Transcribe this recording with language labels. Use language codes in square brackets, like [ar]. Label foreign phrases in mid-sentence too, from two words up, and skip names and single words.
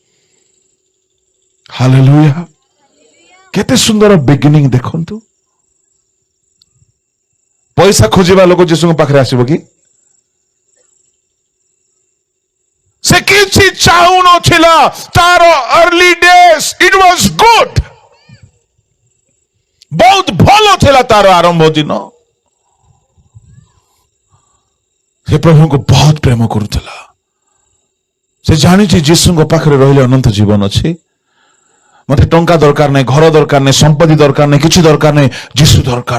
[or] ହାଲେଲୁୟା। କେତେ ସୁନ୍ଦର ବିଗିନିଂ ଦେଖନ୍ତୁ। ପଇସା ଖୋଜିବା ଲୋକ ଯୀଶୁଙ୍କ ପାଖରେ ଆସିବ କି? ସେ କିଛି ଚାହୁଁନଥିଲା। [en] ତାର early days it was good, [or] ବହୁତ ଭଲ ଥିଲା ତାର ଆରମ୍ଭ ଦିନ। ସେ ପ୍ରଭୁଙ୍କୁ ବହୁତ ପ୍ରେମ କରୁଥିଲା। ସେ ଜାଣିଛି ଯୀଶୁଙ୍କ ପାଖରେ ରହିଲେ ଅନନ୍ତ ଜୀବନ ଅଛି। ମତେ ଟଙ୍କା ଦରକାର ନାହିଁ, ଘର ଦରକାର ନାହିଁ, ସମ୍ପତ୍ତି ଦରକାର ନାହିଁ, କିଛି ଦରକାର ନାହିଁ, ଯୀଶୁ ଦରକାର।